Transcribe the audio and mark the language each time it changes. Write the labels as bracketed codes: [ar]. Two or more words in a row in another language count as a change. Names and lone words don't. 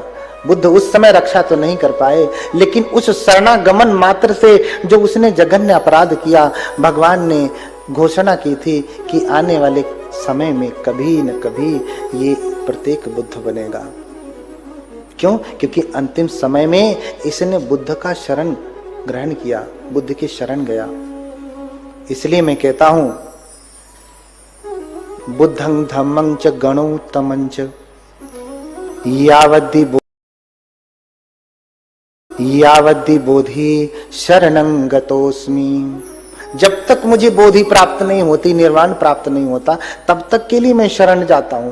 [hi] बुद्ध उस समय रक्षा तो नहीं कर पाए, लेकिन उस शरणागमन मात्र से जो उसने जघन्य अपराध किया, भगवान ने घोषणा की थी कि आने वाले समय में कभी न कभी ये प्रत्येक बुद्ध बनेगा। क्यों? क्योंकि अंतिम समय में इसने बुद्ध का शरण ग्रहण किया, बुद्ध की शरण गया। इसलिए मैं कहता हूं, [pi] बुद्धं धम्मं च गणोत्तमं च यावद्दि बोधि शरणं गतोस्मि। [hi] जब तक मुझे बोधि प्राप्त नहीं होती, निर्वाण प्राप्त नहीं होता, तब तक के लिए मैं शरण जाता हूं।